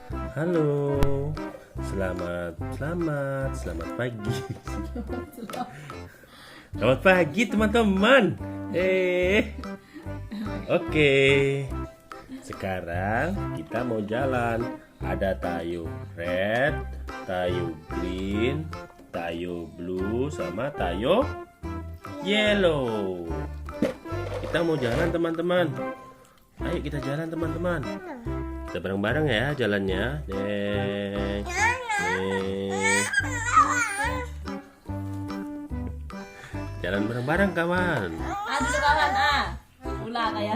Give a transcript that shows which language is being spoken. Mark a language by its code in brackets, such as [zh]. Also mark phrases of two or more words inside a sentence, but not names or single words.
[id] Halo, selamat pagi. Selamat pagi teman-teman. Oke. Sekarang kita mau jalan. Ada Tayo red, Tayo green, Tayo blue, sama Tayo yellow. Kita mau jalan teman-teman. Ayo kita jalan teman-teman. Kita bareng-bareng ya jalannya. Jalan bareng-bareng kawan. Dulu kawan Ulah kayak.